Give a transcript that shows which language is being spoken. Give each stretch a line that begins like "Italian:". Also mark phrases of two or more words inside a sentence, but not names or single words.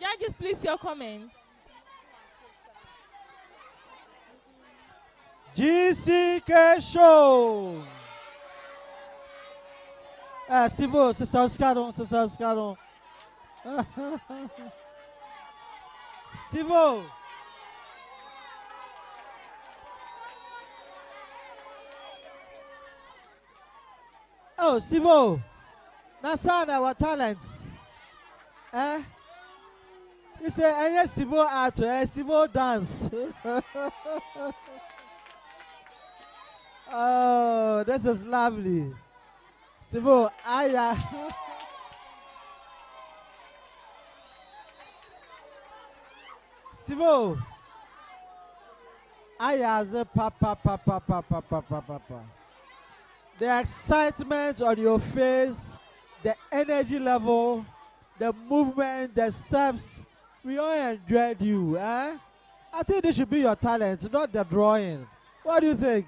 English: Judges, please, your comments. GCK Show.
French: Sibo, c'est ça, Oscaron.
English: Sibo. Oh, Sibo. That's our talents. You say, yes, Sibo art, Sibo dance. Oh, this is lovely. Sibo, aya. Sibo. Aya, papa. The excitement on your face, the energy level, the movement, the steps, we all enjoyed you. I think this should be your talent, not the drawing. What do you think?